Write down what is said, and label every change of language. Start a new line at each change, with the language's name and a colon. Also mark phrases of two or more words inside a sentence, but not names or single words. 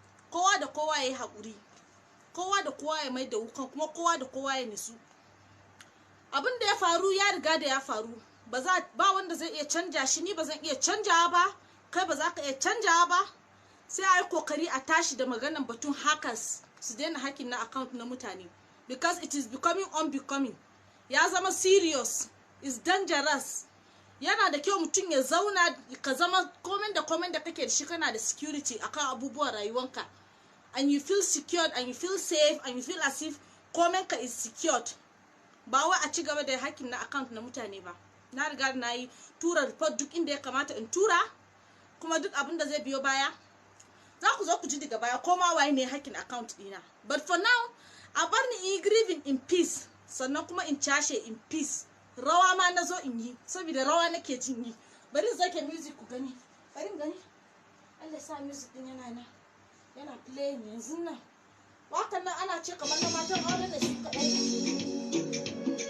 Hausa: Kowa da kowa ya yi haƙuri. Kowa da kowa ya mai da wukan, kuma kowa da kowa ya nisu. Abin da ya faru ya riga da ya faru. Ba za, ba wanda zai iya canja shi, ni ba zan iya canjawa ba, kai ba za ka iya canjawa ba. Sai a yi kokari a tashi da maganan batun hackers su daina hacking na account na mutane.
English: Because it is becoming unbecoming.
Hausa: Ya zama serious,
English: it's dangerous.
Hausa: Yana da kyau mutum ya zauna, ka zama komen da komen da kake da shi kana da security akan abubuwan rayuwanka.
English: And you feel secured, and you feel safe, and you feel as if
Hausa: komen ka
English: is secured.
Hausa: Ba wai a ci gaba da hacking na account na mutane ba. Na riga na yi tura report duk inda ya kamata in tura, kuma duk abin da zai biyo baya, za ku zo ku ji daga baya ko ma waye ne
English: hacking account
Hausa: ɗina.
English: But for now,
Hausa: a bar ni in yi
English: grieving in peace,
Hausa: sannan kuma in cashe
English: in peace.
Hausa: Rawa ma na zo in yi, saboda rawa nake jin yi. Bari in sake music ku gani. Bari in gani. Allah ya sa music ɗin yana nan. Yana playing yanzu nan. Wakan nan ana ce kamar na matan aure ne su kaɗai.